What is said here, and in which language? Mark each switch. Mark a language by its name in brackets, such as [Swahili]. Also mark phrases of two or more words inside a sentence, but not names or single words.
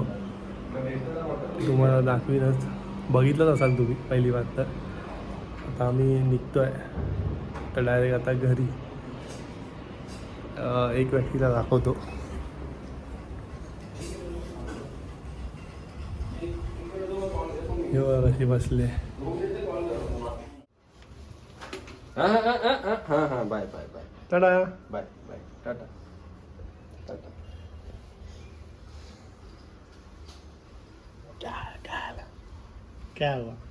[Marathi] तुम्हाला दाखवीनच, बघितलंच असाल तुम्ही पहिली बात तर. आता आम्ही निघतो आहे तर डायरेक्ट आता घरी. एक व्यक्तीला दाखवतो. हे बघा कसे बसले. हाँ हाँ हाँ हाँ हाँ हाँ बाय बाय बाय टाटा. बाय बाय टाटा टाटा. [Hindi] क्या हुआ?